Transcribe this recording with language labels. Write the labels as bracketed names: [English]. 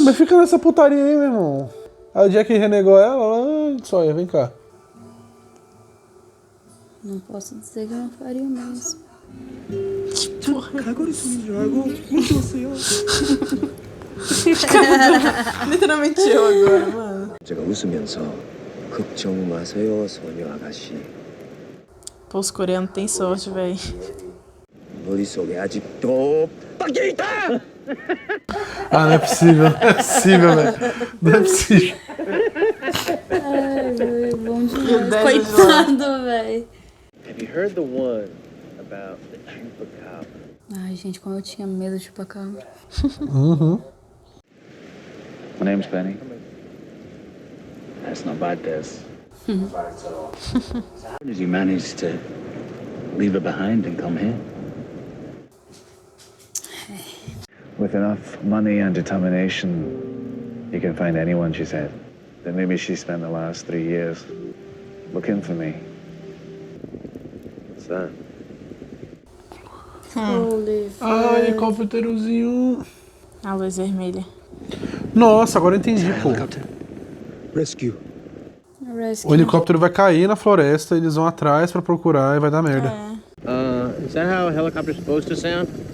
[Portuguese] Ah, mas fica nessa putaria aí, meu irmão. Aí o Jack renegou ela, só vem cá. Não posso dizer que eu não faria mesmo. Literalmente eu agora, mano. [Korean] 제가 웃으면서 걱정 마세요, 소녀 아가씨. [Portuguese] Pô, os coreanos têm sorte, velho. [Korean] 머릿속에 아직도 박혀 있다! [Portuguese] Ah, não é possível, não é possível, velho. Não é possível. Ai, velho, bom E o demais. Dez Coitado, velho. [English] Have you heard the one about the chupacabra? [Portuguese] Ai, gente, como eu tinha medo de chupacabra. Uhum. [English] My name's Benny. That's not bad, Des. How did you manage to leave her behind and come here? With enough money and determination, you can find anyone, she said. Then maybe she spent the last 3 years looking for me. What's that? Holy [Portuguese] Ah, helicópterozinho. A luz vermelha. Nossa, agora eu entendi, pô. [English] Rescue. [Portuguese] O helicóptero vai cair na floresta, eles vão atrás pra procurar e vai dar merda. [English] Is that how a helicopter's supposed to sound?